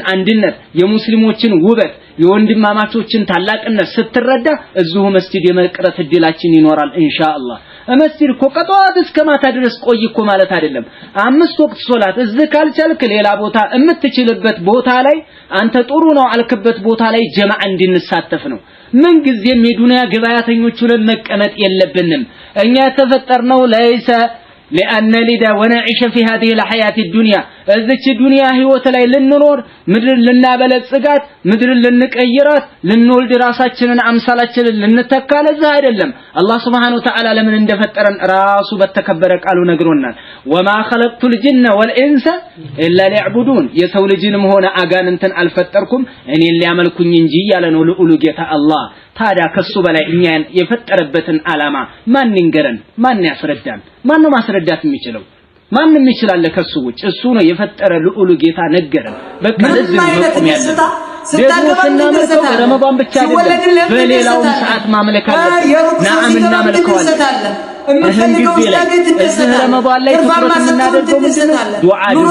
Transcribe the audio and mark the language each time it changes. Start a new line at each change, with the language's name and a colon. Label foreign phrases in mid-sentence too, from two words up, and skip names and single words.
Amharic: አንድነት የሙስሊሞችን ውበት የወንድማማቾችን ታላቅነት ስትረዳ እዚሁ መስጂድ የመቅረት እድላችን ይኖራል ኢንሻአላህ መስጂድ እኮ ከጧት እስከ ማታ ድረስ ቆይ እኮ ማለት አይደለም 5 ወቅት ሶላት እዚህ ካልቻልክ ሌላ ቦታ የምትችልበት ቦታ ላይ አንተ ጥሩ ነው አልከበት ቦታ ላይ ጀማዓ እንድንሳተፍ ነው ምን ጊዜም የዱንያ ገበያተኞች ሆነን መቀመጥ የለብንም እኛ ተፈጠርነው ለይሰ
Arabic: لأن لدا ونعيش في هذه الحياة الدنيا
Amharic: እዚች ዱንያ ህይወት ላይ ልንኖር ምድር ልናበለጽጋት ምድር ልንቀይራት ልንወልድ ራሳችንን አምሳላችንን ልንተካ ለዛ አይደለም አላህ
Arabic: سبحانه وتعالى
Amharic: ለምን እንደፈጠረን ራሱ በተከበረ ቃሉ ነግሮናል
Arabic: وما خلقت الجن والانس الا ليعبدون
Amharic: የሰው ልጅንም ሆነ አጋንንትን አልፈጠርኩም እኔን ሊያመልኩኝ እንጂ ያለ ነው ልዑሉ ጌታ አላህ ታዲያ ከሱ በላይ እኛን የፈጠረበትን ዓላማ ማን ይንገረን ማን ያስረዳን ማን ነው ማስረዳት የሚችለው ማንም ይችላል ከሱ ውጭ እሱ ነው የፈጠረ ልዑሉ ጌታ ነገረን በቃ ለዚህ ነው መቆም ያለው ደግሞ ስናመልከው ረመዳን ብቻ አይደለም በሌላው ሰዓት ማምለክ አለብን ናም እናመልከዋለን እምፈልገው ስለዚህ ረመዳን ላይ ትኩረት የምናደርገው ዱዓ